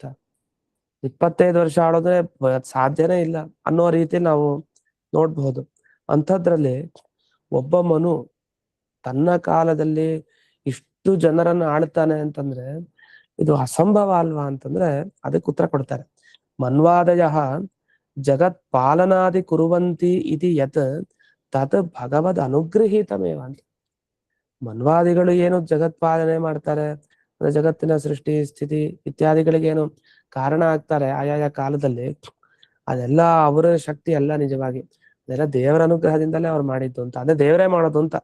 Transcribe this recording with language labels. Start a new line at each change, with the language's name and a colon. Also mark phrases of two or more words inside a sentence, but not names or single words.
Kannada: 25 ವರ್ಷ ಆಳೋದ್ರೆ ಸಾಧ್ಯನೇ ಇಲ್ಲ ಅನ್ನೋ ರೀತಿ ನಾವು ನೋಡ್ಬಹುದು. ಅಂಥದ್ರಲ್ಲಿ ಒಬ್ಬ ಮನು ತನ್ನ ಕಾಲದಲ್ಲಿ ಇಷ್ಟು ಜನರನ್ನ ಆಳ್ತಾನೆ ಅಂತಂದ್ರೆ ಇದು ಅಸಂಭವ ಅಲ್ವಾ ಅಂತಂದ್ರೆ ಅದಕ್ಕೆ ಉತ್ತರ ಕೊಡ್ತಾರೆ.
Sanskrit: ಮನ್ವಾದಯ ಜಗತ್ ಪಾಲನಾದಿ ಕುರುವಂತಿ ಇತಿ ಯತ್ ತತ್ ಭಗವದ್ ಅನುಗೃಹೀತಮೇವ ಅಂತ.
Kannada: ಮನ್ವಾದಿಗಳು ಏನು ಜಗತ್ಪಾಲನೆ ಮಾಡ್ತಾರೆ ಅಂದ್ರೆ ಜಗತ್ತಿನ ಸೃಷ್ಟಿ ಸ್ಥಿತಿ ಇತ್ಯಾದಿಗಳಿಗೆ ಏನು ಕಾರಣ ಆಗ್ತಾರೆ ಆಯಾಯ ಕಾಲದಲ್ಲಿ, ಅದೆಲ್ಲ ಅವರ ಶಕ್ತಿ ಅಲ್ಲ. ನಿಜವಾಗಿ ಅದೆಲ್ಲ ದೇವರ ಅನುಗ್ರಹದಿಂದಲೇ ಅವ್ರು ಮಾಡಿದ್ದು ಅಂತ, ಅದೇ ದೇವರೇ ಮಾಡೋದು ಅಂತ.